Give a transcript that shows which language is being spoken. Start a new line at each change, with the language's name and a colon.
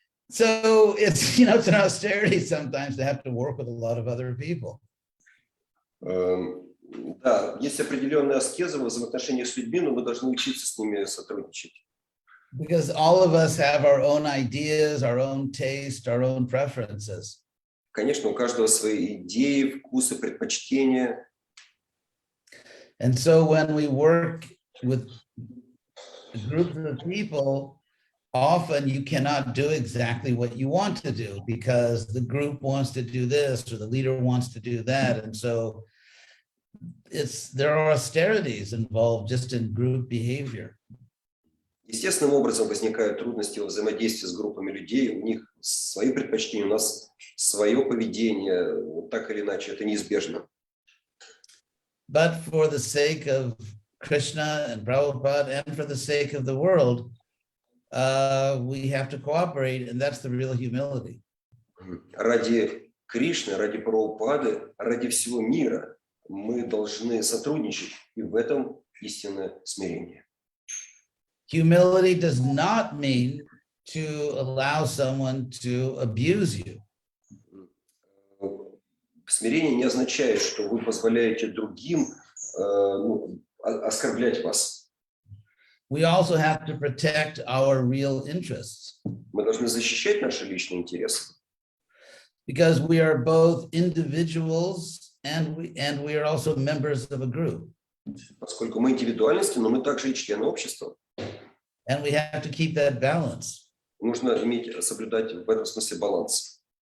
English: So it's, you know, it's an austerity sometimes to have to work with a lot of other people.
Russian: Да, есть определенная аскеза в взаимоотношениях с людьми, но мы должны учиться с ними сотрудничать.
English: Because all of us have our own ideas, our own taste, our own preferences.
Russian: Конечно, у каждого свои идеи, вкусы, предпочтения.
English: And so when we work with groups of people, often you cannot do exactly what you want to do because the group wants to do this or the leader wants to do that. And so there are austerities involved just in group behavior.
Russian: Естественным образом возникают трудности во взаимодействии с группами людей. У них свои предпочтения, у нас свое поведение. Вот так или иначе, это неизбежно.
English: But for the sake of Krishna and Prabhupada and for the sake of the world, we have to cooperate, and that's the real humility.
Russian: Ради Кришны, ради Прабхупады, ради всего мира мы должны сотрудничать, и в этом истинное смирение.
English: Humility does not mean to allow someone to abuse you.
Russian: Смирение не означает, что вы позволяете другим оскорблять вас.
English: We also have to protect our real interests.
Russian: Мы должны защищать наши личные интересы.
English: Because we are both individuals and we are also members of a group.
Russian: Поскольку мы индивидуальности, но мы также и члены общества.
English: And we have to keep that balance.
Russian: Нужно соблюдать в этом смысле баланс.